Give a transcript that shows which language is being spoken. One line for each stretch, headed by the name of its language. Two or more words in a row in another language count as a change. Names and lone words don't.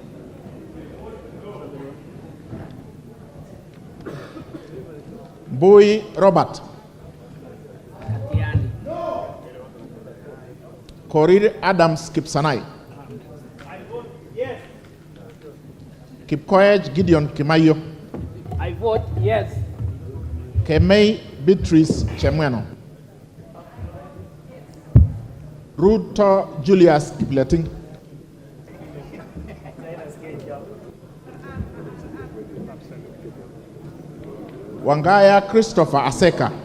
English: Bui Robert. Korir Adams Kipsanai. Kipkoech Gideon Kimayo. I vote yes. Kemei Beatrice Chemweno. Ruto Julius Kipleting. Wangaya Christopher Aseka.